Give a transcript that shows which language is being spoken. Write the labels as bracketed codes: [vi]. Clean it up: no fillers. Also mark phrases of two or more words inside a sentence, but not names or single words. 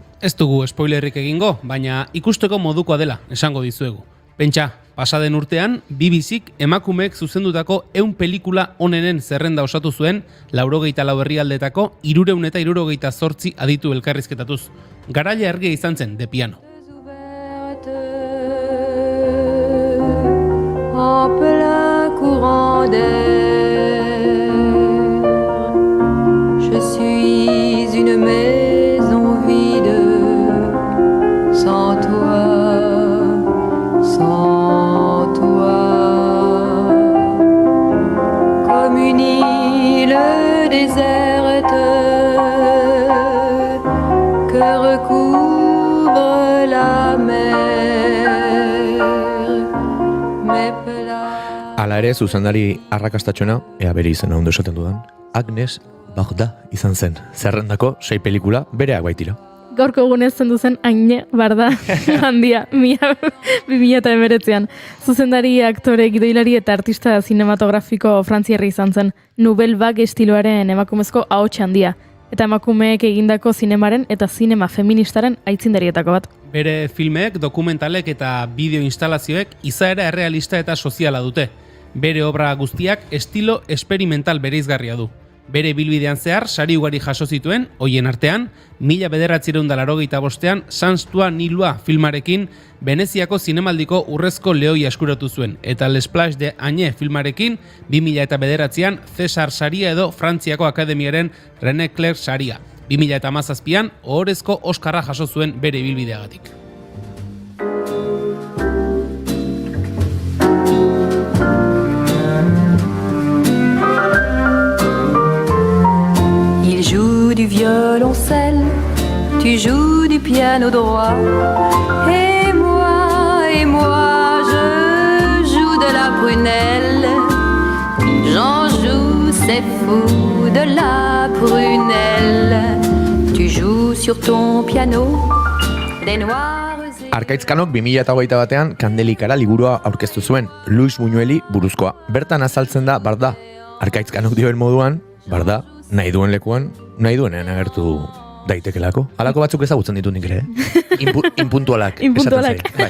[eu] Ez dugu spoilerrik egingo, baina ikusteko modukoa dela, esango dizuegu. Pentsa, pasaden urtean, BBCk emakumeek zuzendutako 100 pelikula onenen zerrenda osatu zuen, 84 herrialdetako 378 aditu elkarrizketatuz. Garaile argia izan zen, The Piano. [fr] Je suis une maison vide, sans toi, sans toi. déserte que recouvre la mer. Mes plats. [eu] Hala ere, zuzendari arrakastatxona, ea bere izena ondo esaten dudan, Agnes Barda izan zen. Zerrendako 6 pelikula bereak baitira. Gaurko egunez zendu zen Agne Barda handia, 2019an. Zuzendari, aktore, gidoilari eta artista zinematografiko frantziarri izan zen. Nouvelle Vague estiloaren emakumezko ahots handia. Eta emakumeek egindako zinemaren eta zinema feministaren aitzindarietako bat. Bere filmek, dokumentalek eta bideo instalazioek izaera errealista eta soziala dute. Bere obra guztiak estilo esperimental bereizgarria du. Bere bilbidean zehar sari ugari jaso zituen, hoien artean, 1985 Sans toi ni loi filmarekin Veneziako zinemaldiko urrezko lehoia eskuratu zuen, eta Les Plages de Agne filmarekin 2009an César saria edo Frantziako Akademiaren René Clair saria. 2017an ohorezko Oskarra jaso zuen bere ibilbideagatik. [fr] Il joue du violoncelle, tu joues du piano droit, et moi, je joue de la prunelle. J'en joue, c'est fou, de la prunelle. Tu joues sur ton piano, des noirs et... [eu] Arkaitzkanok 2021an Kandelikara liburua aurkeztu zuen, Luis Buñueli buruzkoa. Bertan azaltzen da Barda. Arkaitzkanok dioen moduan, Barda, nahi duen lekuan, nahi duenean agertu daitekelako. Halako batzuk ezagutzen ditut nik ere, Impuntualak. Impuntualak.